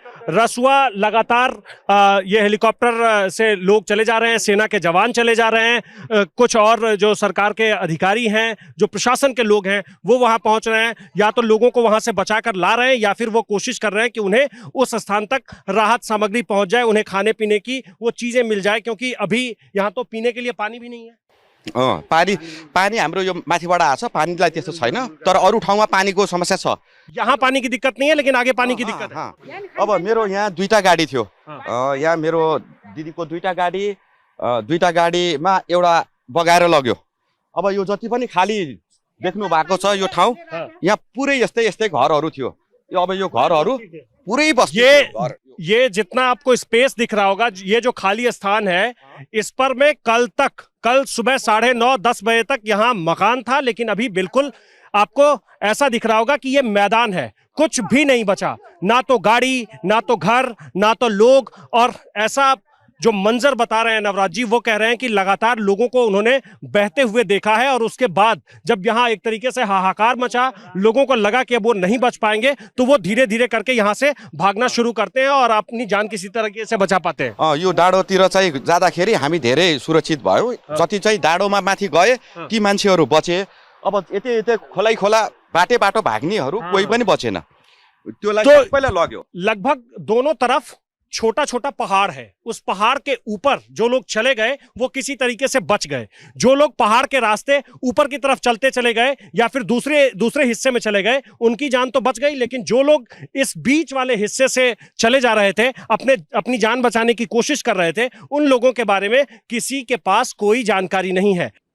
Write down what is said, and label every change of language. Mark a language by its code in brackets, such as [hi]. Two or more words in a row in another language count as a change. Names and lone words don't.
[hi] रसुआ लगातार ये हेलीकॉप्टर से लोग चले जा रहे हैं, सेना के जवान चले जा रहे हैं, कुछ और जो सरकार के अधिकारी हैं, जो प्रशासन के लोग हैं, वो वहां पहुंच रहे हैं। या तो लोगों को वहां से बचाकर ला रहे हैं या फिर वो कोशिश कर रहे हैं कि उन्हें उस स्थान तक राहत सामग्री पहुंच जाए, उन्हें खाने पीने की वो चीजें मिल जाए, क्योंकि अभी यहाँ तो पीने के लिए पानी भी नहीं है। [ne] पानी पानी हाम्रो यो माथिबाट आछ, पानीलाई त्यस्तो छैन, तर अरू ठाउँमा पानीको समस्या छ। [hi] यहाँ पानी की दिक्कत नहीं है, लेकिन आगे पानी की दिक्कत है। [ne] अब मेरो यहाँ 2टा गाडी थियो, यहाँ मेरो दिदीको 2टा गाडीमा एउटा बगाएर लग्यो। अब यो जति पनि खाली देख्नु भएको छ यो ठाउँ, यहाँ पुरै यस्तै घरहरू थियो। अब यो घरहरू पुरै बस्ती। [hi] ये जितना आपको स्पेस दिख रहा होगा, ये जो खाली स्थान है, इस पर में कल सुबह 9:30-10 बजे तक यहाँ मकान था, लेकिन अभी बिल्कुल आपको ऐसा दिख रहा होगा कि ये मैदान है, कुछ भी नहीं बचा, ना तो गाड़ी, ना तो घर, ना तो लोग। और ऐसा जो मंजर बता रहे हैं नवराज जी, वो कह रहे हैं कि लगातार लोगों को उन्होंने बहते हुए देखा है, और उसके बाद जब यहाँ एक तरीके से हाहाकार मचा, लोगों को लगा कि अब वो नहीं बच पाएंगे, तो वो धीरे धीरे करके यहाँ से भागना शुरू करते हैं और अपनी जान किसी तरीके से बचा पाते हैं। [ne] यो डाँडोतिर चाहिँ जाँदाखेरि हामी धेरै सुरक्षित भयो। जति चाहिँ डाँडोमा माथि गए ती मान्छेहरू बचे। अब यतै खोला बाटो भाग्नेहरू कोही पनि बचेन, त्यसलाई सबैलाई लग्यो। [hi] लगभग दोनों तरफ छोटा छोटा पहाड़ है, उस पहाड़ के ऊपर जो लोग चले गए वो किसी तरीके से बच गए। जो लोग पहाड़ के रास्ते ऊपर की तरफ चलते चले गए या फिर दूसरे हिस्से में चले गए, उनकी जान तो बच गई, लेकिन जो लोग इस बीच वाले हिस्से से चले जा रहे थे, अपनी जान बचाने की कोशिश कर रहे थे, उन लोगों के बारे में किसी के पास कोई जानकारी नहीं है।